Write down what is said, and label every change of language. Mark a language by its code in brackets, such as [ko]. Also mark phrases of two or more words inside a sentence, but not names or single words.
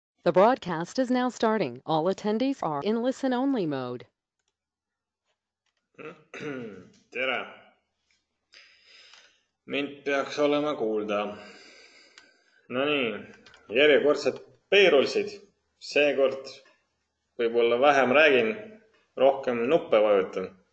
[en] The broadcast is now starting. All attendees are in listen-only mode. [et] Tere! Mind peaks olema kuulda. Nonii, järjekordselt payrollsid. Seekord võib-olla vähem räägin, rohkem nuppe vajutan.